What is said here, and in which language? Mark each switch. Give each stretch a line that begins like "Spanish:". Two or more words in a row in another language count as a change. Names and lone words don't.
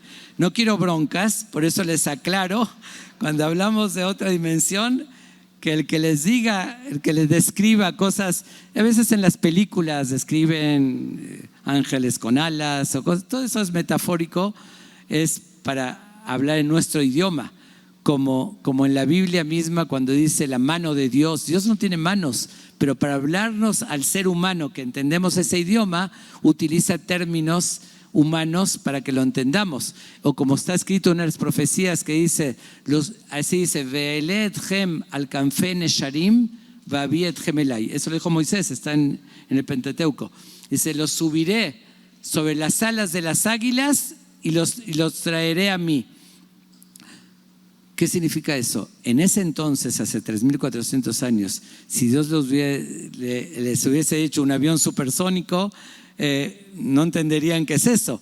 Spanish: No quiero broncas, por eso les aclaro, cuando hablamos de otra dimensión, que el que les diga, el que les describa cosas, a veces en las películas describen ángeles con alas o cosas, todo eso es metafórico, es para hablar en nuestro idioma, como en la Biblia misma cuando dice la mano de Dios. Dios no tiene manos, pero para hablarnos al ser humano que entendemos ese idioma, utiliza términos humanos para que lo entendamos. O como está escrito en las profecías que dice, así dice,
Hebrew: Ve'eleh etchem al kanfei nesharim va'avi etchem elai.
Spanish: Eso lo dijo Moisés, está en el Pentateuco. Dice: los subiré sobre las alas de las águilas y los traeré a mí. ¿Qué significa eso? En ese entonces, hace 3,400 años, si Dios les hubiese hecho un avión supersónico, no entenderían qué es eso.